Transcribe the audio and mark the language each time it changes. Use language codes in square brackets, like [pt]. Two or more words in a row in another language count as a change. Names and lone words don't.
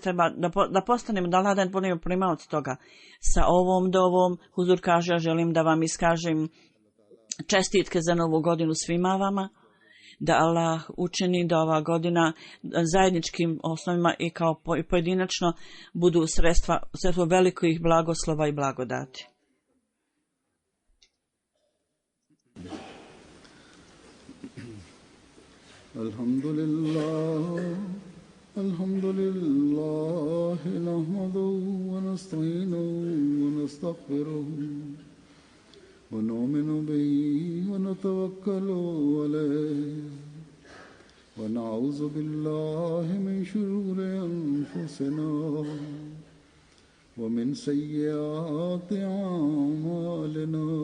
[bs] Treba da postanemo, da Allah da budemo primaoci toga. Sa ovom dovom Huzur kaže, ja želim da vam iskažem čestitke za novu godinu svima vama, da Allah učini da ova godina zajedničkim osnovima i kao pojedinačno budu sredstvo velikih blagoslova i blagodati. [ar] الحمد لله، نحمده ونستعينه ونستغفره ونؤمن به ونتوكل عليه ونعوذ بالله من شرور أنفسنا ومن سيئات أعمالنا